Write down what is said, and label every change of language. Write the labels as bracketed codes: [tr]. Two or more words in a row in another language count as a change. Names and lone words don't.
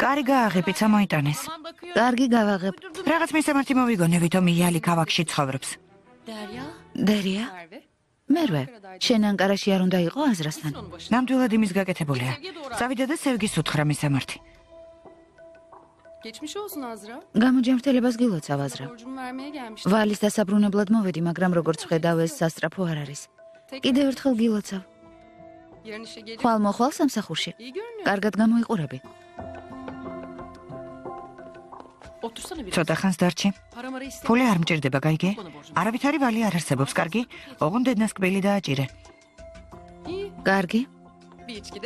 [ka] კარი გააღები, წამოიტანეს. [tr] Tamam bakıyorum. [ka] კარგი გავაღებ. რაღაც მისამართი მოვიგონებით, რომ იალი ქალაქში ცხოვრობს. [tr] Derya. [ka] დერია, [tr] Merve. [ka] მერვე, შენ ანკარაში არ უნდა იყო აზრასთან. [tr] Onun başına. [ka] ნამდვილად იმის გაკეთებულია. წავიდა და სევგის უთხრა მისამართი. [tr] Geçmiş olsun Azra. [ka] გამოჯანმრთელებას გილოცავ აზრა. [tr] Borcumu vermeye gelmiştim. [ka] ვალის დასაბრუნებლად მოვედი, მაგრამ როგორც ხედავ ეს სასწრაფო არ არის. კიდევ ერთხელ გილოცავ. [tr] Yarın işe gelip [ka] ხვალ მოხვალ სამსახურში. [tr] iyi görünüyor. [ka] კარგად გამოიყურები. [tr] Otursana biraz. [ka] ცოტა ხანს დარჩი. [tr] Para mara istemiyorum. [ka] ფული არ მჭირდება, გაიგე? არავითარი ვალი არ არსებობს, კარგი? ოღონდ დედნას კბილი დააჭირე. [tr] İyi. [ka] კარგი, [tr] Bir içki de.